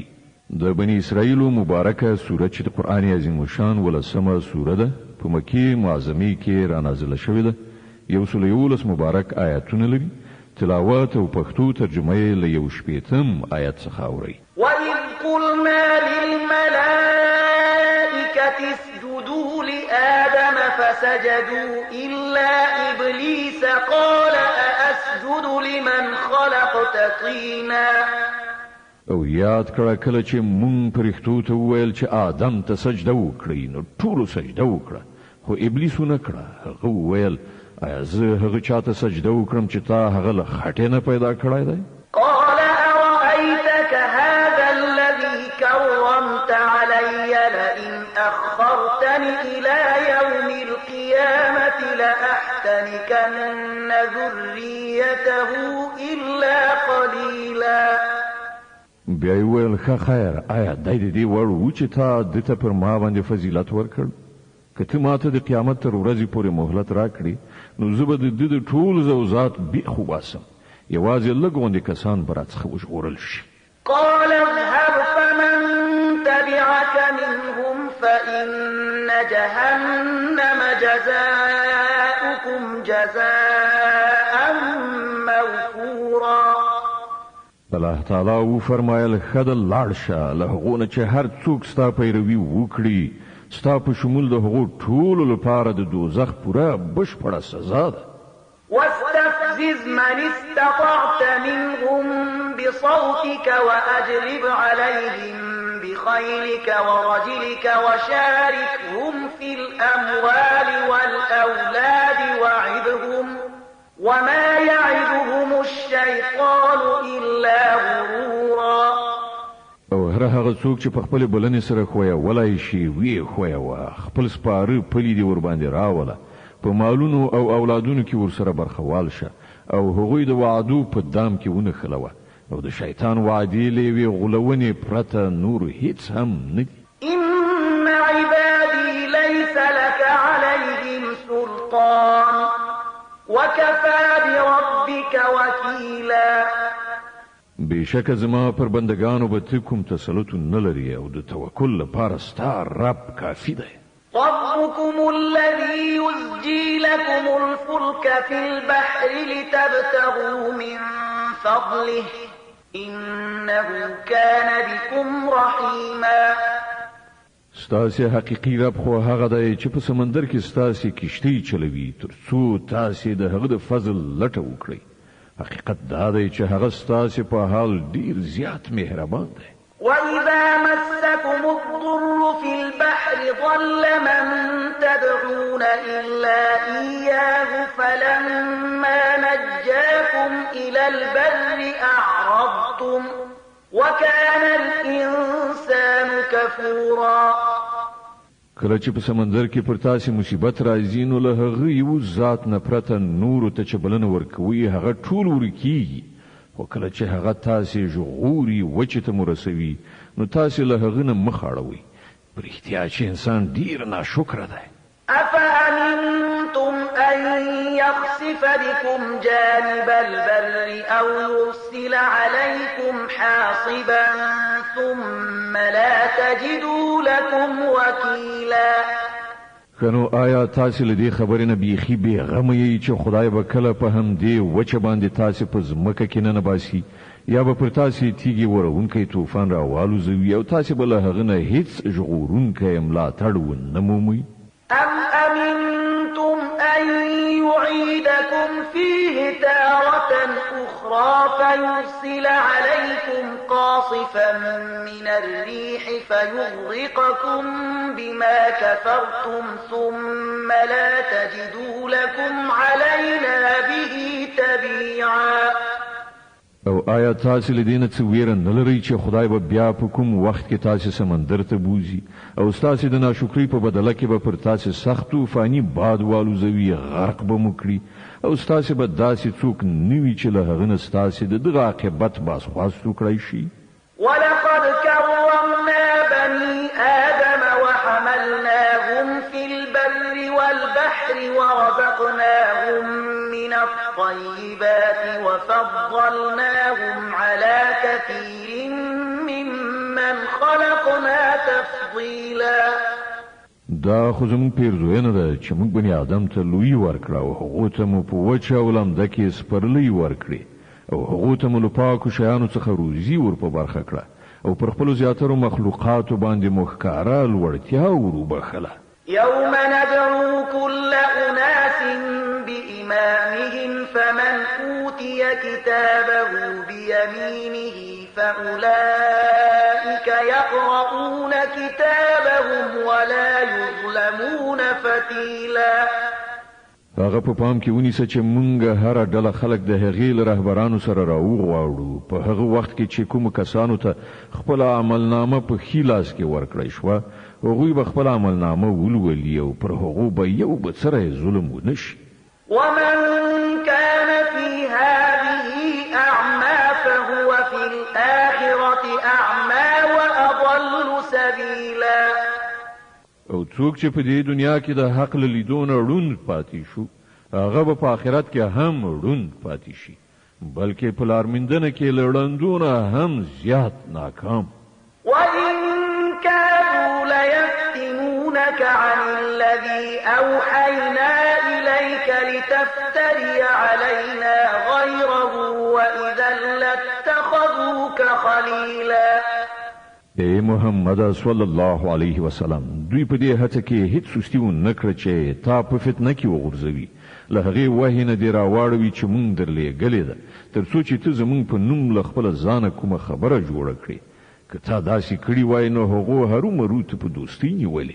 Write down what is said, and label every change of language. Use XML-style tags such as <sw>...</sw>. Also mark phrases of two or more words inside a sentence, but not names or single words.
<ps>د بنی اسرائیلو مبارکه سوره چې د قرآن عظیم الشان ولسمه سوره ده په مکی معظمه کې را نازله شوې ده 111 مبارک آیاتونه لري تلاوت او پښتو ترجمه یې له 1 آیت څخه اوري.</ps> <ar>وَإِذْ قُلْنَا لِلْمَلَائِكَةِ اسْجُدُوا لِآدَمَ فَسَجَدُوا إِلَّا إِبْلِيسَ قَالَ أَأَسْجُدُ لِمَنْ خَلَقْتَ طِينًا.</ar> <ps>او یاد کړه کله چې مونږ پرښتو ته وویل چې آدم ته سجده وکړي نو ټولو سجده وکړه خو ابلیس ونه کړه هغه وویل آیا زه هغه چاته سجده وکړم چې تا هغه له خټې نه پیدا کړی دی.</ps> <ar>قال أرأيتك هذا الذي كرمت علي لئن أخرتني إلى يوم القيامة لأحتنكن ذريته إلا قليلا.</ar> <ps>بیا یې ویل ښه خیر آیا دی د دې وړ و چې تا ده ته پر ما باندې فضیلت ورکړ که ته ماته د قیامت تر ورځې پورې مهلت راکړي نو زه به د ده د ټول زوزات بیخ وباسم یوازې لږ غوندې کسان به راڅخه وژغورل شي.</ps> <ar>قال اذهب فمن تبعك منهم فإن جهنم جزاؤكم جزاء موفورا.</ar> <ps>الله تعالی و فرمایل خد لاړ شه له هغو نه چې هر څوک ستا پیروي وکړي ستا په شمول د هغو ټولو لپاره د دوزخ پوره بشپړه سزا ده.</ps> <ar>واستفزز من استطعت منهم بصوتك وأجلب عليهم بخيلك ورجلك وشاركهم في الأموال والأولاد وعدهم وما يعدهم الشيطان إلا غرورا.</ar> <ps>او هر هغه څوک چې په خپل بلنې سره خویا ولای شي وی خویا وا خپل سپاره پلی دی ور باندې راوله په مالونو او اولادونو کې ور سره برخوال شه او هغوی د وعدو په دام کې ونه خلوه او د شیطان وعدې لوي غلونې پرته نور هیڅ هم نه دي.</ps> <ar>إن عبادي ليس لك عليهم سلطان وكفى بربك وكيلا.</ar> <ps>بشک زما پر بندگانو به ته کوم تسلط نه لري او د توکل لپاره ستا رب کافي دی.</ps> <ar>ربكم الذي يزجي لكم الفلك في البحر لتبتغوا من فضله إنه كان بكم رحيما.</ar> <ps>ستاسي حقيقي رب خو هغه دی چې په سمندر کې ستاسي کشتۍ چلوي تر څو تاسي د هغه د فضل لټه وکړئ. حقیقت دا دی چې هغه ستاسي په حال ډیر زیات مهربان دی.</ps> <ar>وإذا مسكم الضر في البحر ضل من تدعون إلا إياه فلما نجاكم إلى البر أعرضتم وكان الإنسان كفورا.</ar> <ps>کله چې په سمندر کې پر تاسو مصیبت راځي نو له هغه یو ذات نه پرته نور ته چې بلنه ورکوي هغه ټول ورکیږي خو کله چې هغه تاسو ژغوري وچې ته مرسوي نو تاسو له هغه نه مخ اړوي. پر احتیاج چې انسان ډیر ناشکر دی.</ps> <ar>أفأمنتم أن يخسف بكم جانب البر أو يرسل عليكم حاصبا ثم لا تجدوا لكم وكيلا.</ar> <ps>کنو آیا تاسو له دې خبرې نه بیخي بې غمه یې چې خدای به کله په همدې وچه باندې تاسو په ځمکه کې نه باسي یا به پر تاسو تیږي ورونکي طوفان راوالوزوي او تاسو به له هغه نه هیڅ ژغورونکی ملاتړ ونه مومئ؟</ps> <ar>أم أمنتم أخرى فيرسل عليكم قاصفا من الريح فيغرقكم بما كفرتم ثم لا تجدوا لكم علينا به تبيعا.</ar> <ps>او آیا تاسو لدینه څه ویره نه لرئ چې خدای به بیا په کوم وخت کې تاسو سمندر ته بوزي او تاسو د ناشکری په بدله کې به پر تاسو سخت طوفاني باد والوزوي غرق به مو کړي او تاسو به داسې څوک نه وي چې له هغه نه تاسو د دغه عاقبت بازخواست وکړئ شي.</ps> <ar>ولقد كرمنا بني آدم وحملناهم في البر والبحر ورزقناهم من الطيبات وفضلناهم على كثير ممن خلقنا تفضيلا.</ar> <ps>دا خو زموږ پیرزوینه ده چې موږ بني آدم ته لوی ورکړه او هغو ته مو په وچه او لمده کې سپرلی ورکړي او هغو ته مو له پاکو شیانو څخه روزي ور په برخه کړه او پر خپلو زیاترو مخلوقاتو باندې مو ښکاره لوړتیا ور وبخله.</ps> <ar>يوم ندعو كل أناس بإمامهم فمن أوتي كتابه بيمينه فأولئك يقرؤون كتابهم ولا يظلمون فتيلا.</ar> <ps>هغه په پام کې ونیسه چې مونږ هر ډله خلک د هغې له رهبرانو سره راوغواړو په هغه وخت کې چې کوم کسانو ته خپل عملنامه په ښي لاس کې ورکړی شوه هغوی به خپل عملنامه ولولي او پر هغو به یو بل سره ظلم ونه شي.</ps> <ar>ومن كان في هذه أعمى فهو في الآخرة أعمى وأضل سبيلا.</ar> <ps>او څوک چې په دې دنیا کې د حق له لیدو نه ړوند پاتې شو هغه به په آخرت کې هم ړوند پاتې شي بلکې په لارموندنه کې له ړندو نه هم زیات ناکام.</ps> <ar>وإن كادوا ليفتنونك عن الذي أوحينا إليك لتفتري علينا غيره وإذا لاتخذوك خليلا.</ar> <ps>اے محمد</ps> <ar>صلی الله علیه وسلم</ar> <ps>دوی په دې هڅه کې هیڅ سستی ونه کړه چې تا په فتنه کې وغورځوي له هغې وحی نه دې راواړوي چې مونږ درلېږلې ده تر څو چې ته زمونږ په نوم له خپله ځانه کومه خبره جوړه کړې که تا داسې کړي وای نو هغو هرومرو ته په دوستۍ نیولې.</ps>